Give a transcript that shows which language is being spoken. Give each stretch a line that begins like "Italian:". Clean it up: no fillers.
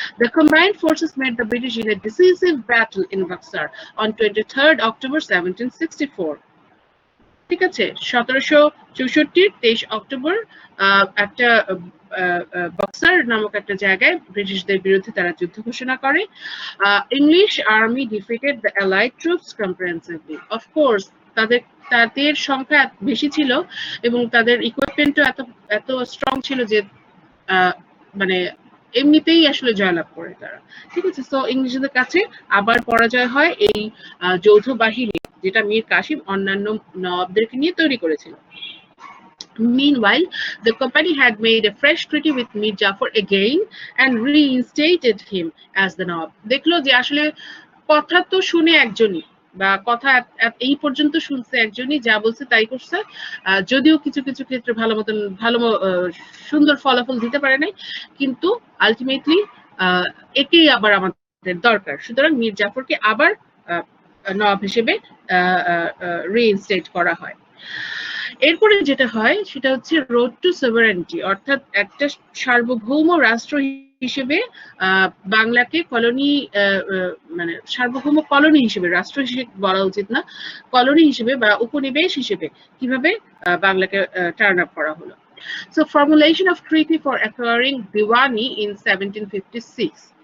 English: The combined forces met the British in a decisive battle in Buxar on 23rd October 1764.
Bangla: ঠিক আছে? 1764 23 October একটা boxer নামক একটা জায়গায় ব্রিটিশদের বিরুদ্ধে তারা যুদ্ধ ঘোষণা করে।
English: English army defeated the allied troops comprehensively.
Bangla: Of course তাদের সংখ্যা বেশি ছিল এবং তাদের ইকুইপমেন্টও এত স্ট্রং ছিল যে মানে এমনিতেই আসলে জয়লাভ করে তারা। ঠিক আছে? সো ইংরেজদের কাছে আবার পরাজয় হয় এই যৌথ বাহিনী, যেটা মীর কাসিম অন্যান্য নবাবদেরকে নিয়ে তৈরি করেছিল।
English: Meanwhile, the company had made a fresh treaty with Mir Jafar again and reinstated him as the Nawab.
Bangla: দেখলো যে আসলে কথা তো শুনে একজনই, বা কথা এই পর্যন্ত শুনছে একজনই, যা বলছে তাই করছে। যদিও কিছু কিছু ক্ষেত্রে ভালো মতন সুন্দর ফলাফল দিতে পারে নাই, কিন্তু আলটিমেটলি একেই আবার আমাদের দরকার। সুতরাং মীর জাফরকে আবার নবাব হিসেবে রিইনস্টেট করা হয়। এরপরে যেটা হয় সেটা হচ্ছে
English: road to sovereignty,
Bangla: অর্থাৎ একটা সার্বভৌম রাষ্ট্র হিসেবে বাংলাকে কলোনি, মানে সার্বভৌম কলোনি হিসেবে, রাষ্ট্র হিসেবে বলা উচিত না, কলোনি হিসেবে বা উপনিবেশ হিসেবে কিভাবে বাংলাকে টার্ন আপ করা হলো।
English: So formulation of treaty for acquiring Diwani in 1756.